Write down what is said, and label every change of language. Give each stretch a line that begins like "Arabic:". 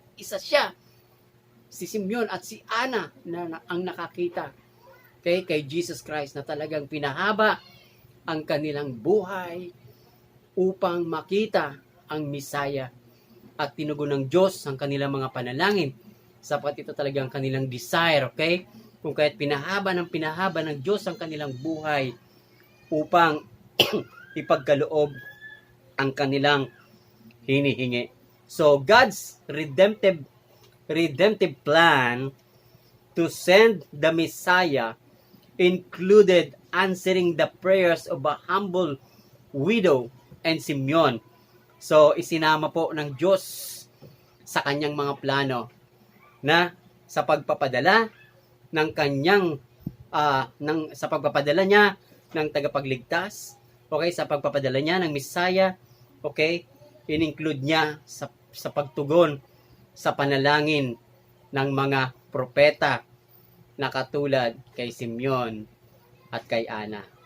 Filipino: Isa siya, si Simeon at si Ana na ang nakakita kay Jesus Christ na talagang pinahaba ang kanilang buhay upang makita ang Misaya at tinugon ng Diyos ang kanilang mga panalangin sapat ito talagang kanilang desire, okay? Kung kaya't pinahaba ng Diyos ang kanilang buhay upang ipagkaloob ang kanilang hinihingi.
English: So God's redemptive plan to send the Messiah included answering the prayers of a humble widow and Simeon.
Filipino: So, isinama po ng Diyos sa kanyang mga plano na sa pagpapadala ng kanyang sa pagpapadala niya ng tagapagligtas, okay, sa pagpapadala niya ng Misaya, okay, in-include niya sa pagtugon sa panalangin ng mga propeta na katulad kay Simeon at kay Ana.